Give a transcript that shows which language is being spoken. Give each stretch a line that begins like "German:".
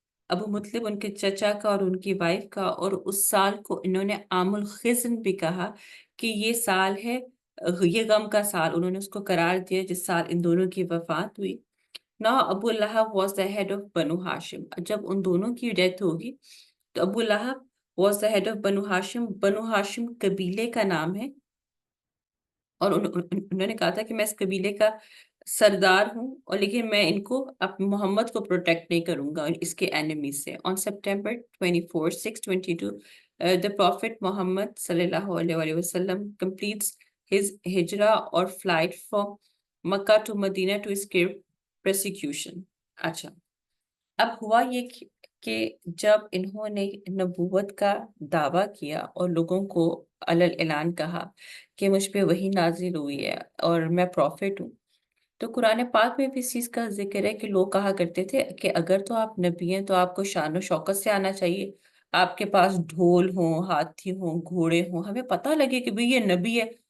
Urdu: ابو مطلب ان کے چچا کا اور ان کی وائف کا، اور اس سال کو انہوں نے عام الخزن بھی کہا کہ یہ سال ہے، یہ غم کا سال انہوں نے اس کو قرار دیا جس سال ان دونوں کی وفات ہوئی.
English: Now Abu Lahab was the head of Banu Hashim.
Urdu: جب ان دونوں کی ڈیتھ ہوگی تو ابو لہب
English: was the head of
Urdu: بنو ہاشم. بنو ہاشم قبیلے کا نام ہے، اور انہوں نے کہا تھا کہ میں اس قبیلے کا سردار ہوں، اور لیکن میں ان کو محمد کو پروٹیکٹ نہیں کروں گا اس کے اینیمی سے.
English: On September 24, 622, the Prophet Muhammad صلی اللہ علیہ وسلم completes his hijrah or flight from Makkah to Medina to escape persecution.
Urdu: اچھا اب ہوا یہ کہ جب انہوں نے نبوت کا دعویٰ کیا اور لوگوں کو علل اعلان کہا کہ مجھ پہ وحی نازل ہوئی ہے اور میں پروفٹ ہوں، تو قرآن پاک میں بھی اس چیز کا ذکر ہے کہ لوگ کہا کرتے تھے کہ اگر تو آپ نبی ہیں تو آپ کو شان و شوکت سے آنا چاہیے، آپ کے پاس ڈھول ہوں، ہاتھی ہوں، گھوڑے ہوں، ہمیں پتہ لگے کہ بھئی یہ نبی ہے.